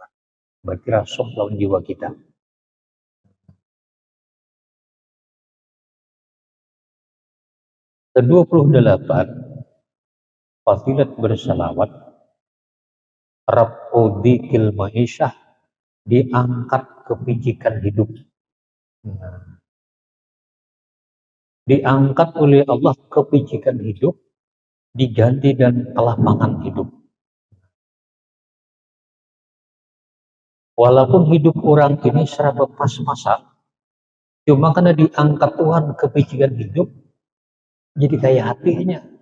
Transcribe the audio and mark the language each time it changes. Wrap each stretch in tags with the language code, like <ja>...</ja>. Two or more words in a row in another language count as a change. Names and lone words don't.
<id>Berarti rasuk lawan jiwa kita. Ke-28, fadilat bersalawat,</id> <ar>رفع ضيق المعيشة,</ar> <id>diangkat kepicikan hidup. Diangkat oleh Allah kepicikan hidup, diganti dan kelapangan hidup. Walaupun hidup orang ini serba pas-pasan, cuma karena diangkat Tuhan kepicikan hidup, jadi kayak hatinya.</id>